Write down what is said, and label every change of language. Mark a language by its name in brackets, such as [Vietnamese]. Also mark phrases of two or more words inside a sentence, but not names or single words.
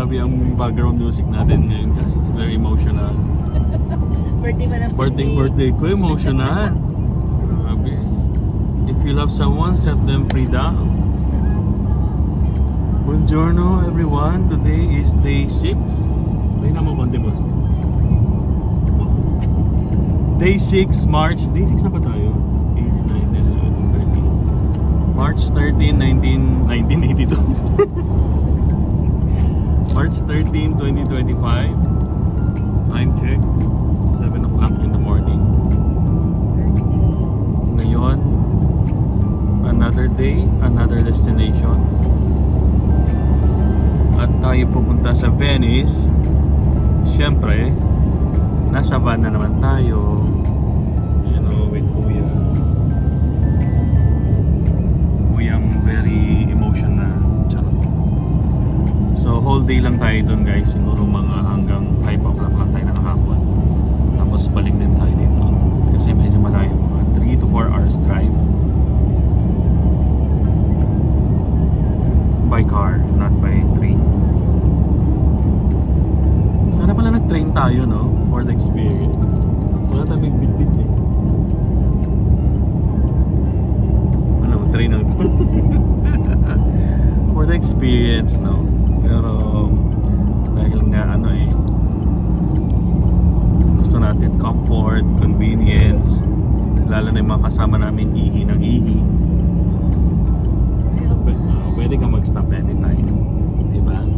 [Filipino] yung background music natin ngayon guys. [English] Very emotional. [Filipino] Birthday pa ng Birthday ko, emotional. Grabe. [English] If you love someone, set them free down. Buongiorno everyone. Today is day 6. [Filipino] May naman konti boss. [English] Day 6, March. [Filipino] Day 6 na ba tayo? 8, 9, 10, 11, 13. [English] March 13, 1982. March 13, 2025. Time check. 7 o'clock in the morning. Ngayon, another day, another destination. [Filipino] At tayo pupunta sa Venice. Siyempre, nasa van na naman tayo. [English] You know, with Kuya. Kuyang very emotional. [Filipino] So, whole day lang tayo dun guys. Siguro mga hanggang 5 o'clock lang tayo nakahapon. Tapos balik din tayo dito. Kasi medyo malayo. Mga [English] 3 to 4 hours drive. By car, not by train. [Filipino] Sana pala nag-train tayo, no? [English] For the experience. [Filipino] Wala tayo may bit-bit eh. Ano, train na. [English] For the experience, no? [Filipino] Pero dahil nga ano eh, gusto natin [English] comfort, convenience, [Filipino] lalo na yung mga kasama namin ihi ng ihi. Pwede ka mag-stop anytime, diba?